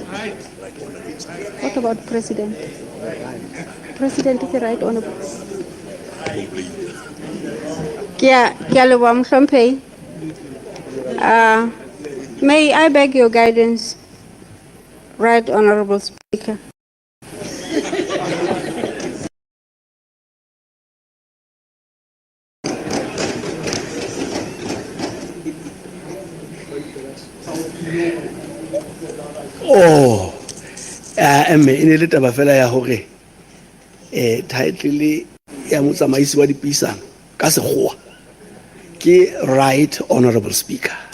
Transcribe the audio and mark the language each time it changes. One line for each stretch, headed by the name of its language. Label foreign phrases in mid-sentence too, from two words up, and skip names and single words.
English: What about President? President is the right honorable. May I beg your guidance, Right Honorable Speaker?
Southern Sotho: Oh, ene le taba fela ya hore title ya motsamaisi wa dipuisano ka sekgowa ke
English: Right Honorable Speaker.